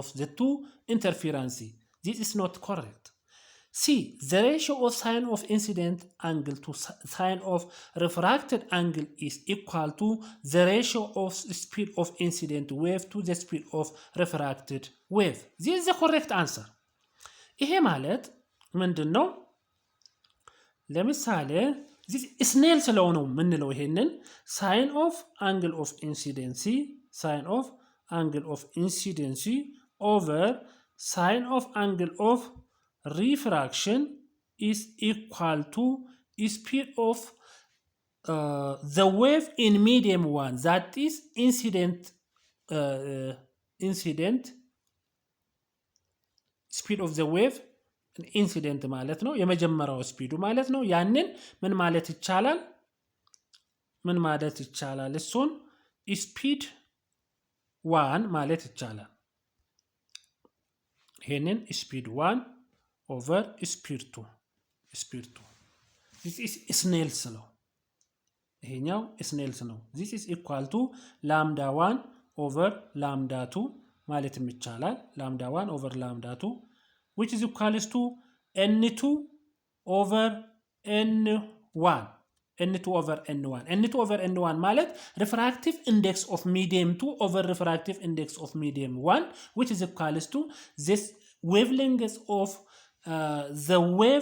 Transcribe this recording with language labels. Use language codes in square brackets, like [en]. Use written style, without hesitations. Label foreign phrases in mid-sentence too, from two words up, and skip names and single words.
[en] the two interferences this is not correct see the ratio of sine of incident angle to sine of refracted angle is equal to the ratio of speed of incident wave to the speed of refracted wave this is the correct answer [am] ይሄ ማለት ምንድነው [en] ለምሳሌ this is nail [am] ስለሆነው ምንለው ይሄንን [en] sine of angle of incidency over sine of angle of refraction is equal to speed of the wave in medium 1 that is incident speed of the wave [am] ኢንሲደንት ማለት ነው የመጀመሪያው ስፒዱ ማለት ነው ያንን ምን ማለት ይቻላል እሱን ስፒድ 1 ማለት ይቻላል [en] ይሄንን ስፒድ 1 over speed 2 this is snell's law ይሄኛው snell's law this is equal to lambda 1 over lambda 2 [am] ማለት ይቻላል [en] lambda 1 over lambda 2 which is equals to n2 over n1 n2 over n1 ማለት refractive index of medium 2 over refractive index of medium 1 which is equals to this wavelength of the wave